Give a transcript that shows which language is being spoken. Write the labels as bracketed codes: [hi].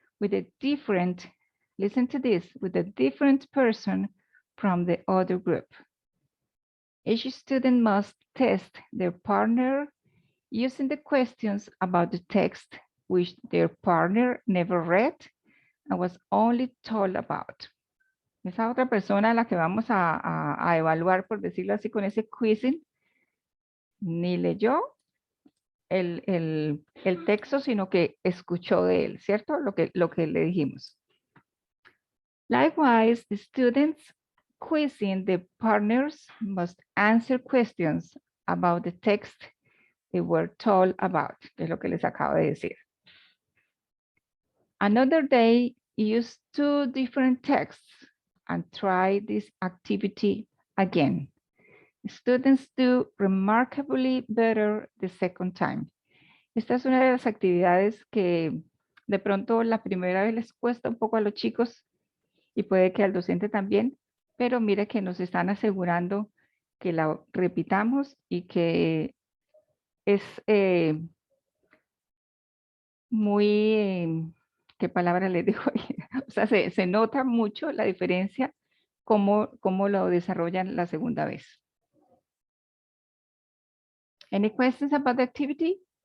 [en] with a different, listen to this, with a different person from the other group. Each student must test their partner using the questions about the text which their partner never read and was only told about. [es] Esa otra persona a la que vamos a evaluar, por decirlo así, con ese quizzing, ni leyó el texto, sino que escuchó de él, ¿cierto? Lo que le dijimos. [en] Likewise, the students quizzing the partners must answer questions about the text they were told about, [es] que es lo que les acabo de decir. [en] Another day, use 2 different texts and try this activity again. Students do remarkably better the second time. [es] Esta es una de las actividades que de pronto la primera vez les cuesta un poco a los chicos y puede que al docente también, pero mire que nos están asegurando que la repitamos y que es muy, ¿qué palabra les digo? O sea, se nota mucho la diferencia cómo lo desarrollan la segunda vez. [en] Any questions about the activity?